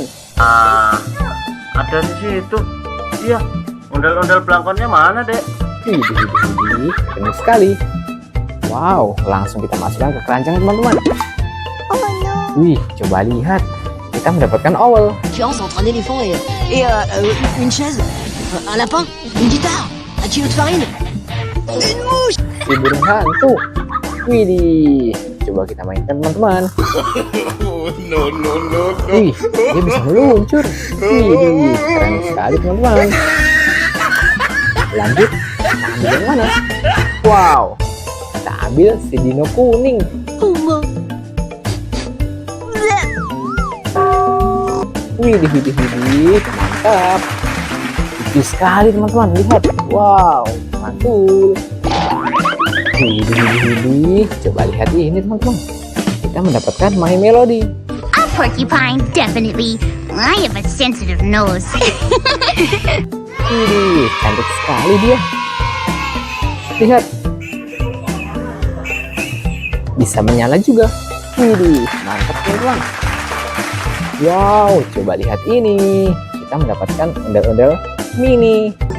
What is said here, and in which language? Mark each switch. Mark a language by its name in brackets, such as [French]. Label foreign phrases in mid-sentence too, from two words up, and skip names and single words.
[Indonesian] Ada di situ. Iya, ondel-ondel belangkonnya mana, Dek? Widih, keren sekali. Wow, langsung kita masukkan ke keranjang teman-teman. [English] Oh no. [Indonesian] Wih, coba lihat. Kita mendapatkan owl. [French] Entre un éléphant et une chaise, un lapin, une guitare, un kilo de farine, une mouche. [Indonesian] Si burung hantu. Widih, coba kita mainkan teman-teman. Wih, dia bisa meluncur. Widih, keren sekali teman-teman. Lanjut, kita ambil yang mana? Wow, kita ambil si dino kuning. Widih, mantap. Lucu sekali teman-teman, lihat. Wow, mantul. Widih, coba lihat ini teman-teman. Kita mendapatkan My Melody. [English] A porcupine, definitely. I have a sensitive nose. [Indonesian] Widih, cantik sekali dia. Lihat. Bisa menyala juga. Widih, mantap teman-teman. Wow, coba lihat ini. Kita mendapatkan ondel-ondel mini.